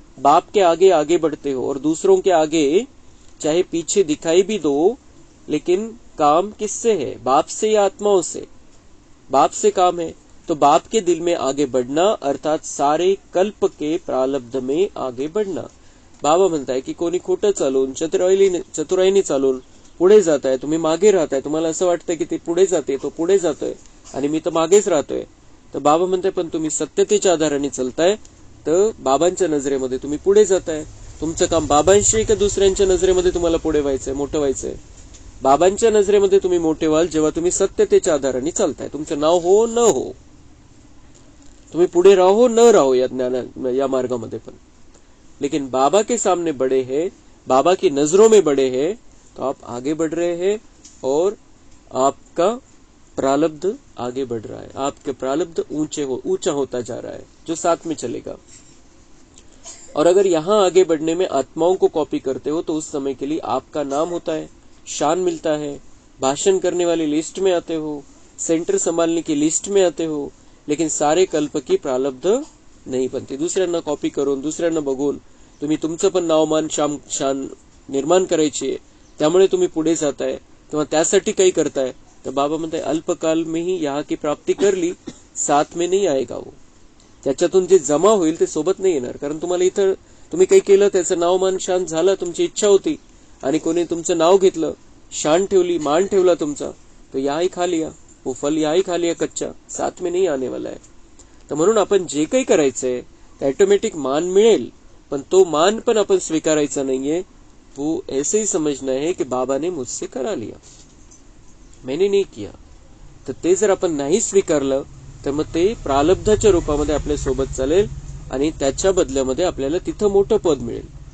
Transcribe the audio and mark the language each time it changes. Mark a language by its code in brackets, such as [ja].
[hi] बाप के आगे आगे बढ़ते हो और दूसरों के आगे चाहे पीछे दिखाई भी दो, लेकिन काम किससे है? बाप से या आत्माओं से? बाप से काम है, तो बाप के दिल में आगे बढ़ना अर्थात सारे कल्प के प्रारब्ध में आगे बढ़ना। [mr] बाबा म्हणताय की कोणी खोटं चालून, चतुराईने चालून पुढे जात आहे, तुम्ही मागे राहताय, तुम्हाला असं वाटतंय की ते पुढे जाते, तो पुढे जातोय आणि मी तर मागेच राहतोय। तर बाबा म्हणताय पण तुम्ही सत्यतेच्या आधाराने चालताय तर बाबांच्या नजरेमध्ये तुम्ही पुढे जाताय। तुमचं काम बाबांशी का दुसऱ्यांच्या नजरेमध्ये तुम्हाला पुढे व्हायचंय, मोठं व्हायचंय? बाबांच्या नजरेमध्ये तुम्ही मोठे व्हाल जेव्हा तुम्ही सत्यतेच्या आधाराने चालताय। तुमचं नाव हो न हो, तुम्ही पुढे राहो न राहो या मार्गामध्ये पण, [hi] लेकिन बाबा के सामने बड़े हैं, बाबा की नजरों में बड़े हैं, तो आप आगे बढ़ रहे हैं और आपका प्रारब्ध आगे बढ़ रहा है, आपके प्रारब्ध ऊंचा होता जा रहा है, जो साथ में चलेगा। और अगर यहां आगे बढ़ने में आत्माओं को कॉपी करते हो तो उस समय के लिए आपका नाम होता है, शान मिलता है, भाषण करने वाली लिस्ट में आते हो, सेंटर संभालने की लिस्ट में आते हो, लेकिन सारे कल्प की प्रारब्ध नाही बनते। [mr] दुसऱ्यांना कॉपी करून, दुसऱ्यांना बघून तुम्ही तुमचं पण नावमान शान निर्माण करायची, त्यामुळे तुम्ही पुढे जाताय किंवा त्यासाठी काही करताय। तर बाबा म्हणताय [hi] अल्पकाल में ही यहाँ की प्राप्ती कर ली, साथ में नहीं आएगा वो। [mr] त्याच्यातून जे जमा होईल ते सोबत नाही येणार, कारण तुम्हाला इथं तुम्ही काही केलं, त्याचं नावमान शान झालं, तुमची इच्छा होती आणि कोणी तुमचं नाव घेतलं, शान ठेवली, मान ठेवला तुमचा, [hi] तो यही खा लिया, वो फल यही खा लिया कच्चा, साथ में नहीं आने वाला है। [mr] तर म्हणून आपण जे काही करायचंय ते ऑटोमॅटिक मान मिळेल, पण तो मान पण आपण स्वीकारायचा नाहीये। [hi] वो ऐसे ही समझना है कि बाबा ने मुझसे करा लिया, मैंने नहीं किया। [mr] तर ते जर आपण नाही स्वीकारलं तर मग ते प्रारब्धाच्या रूपामध्ये आपल्या सोबत चालेल आणि त्याच्या बदल्यामध्ये आपल्याला तिथं मोठं पद मिळेल।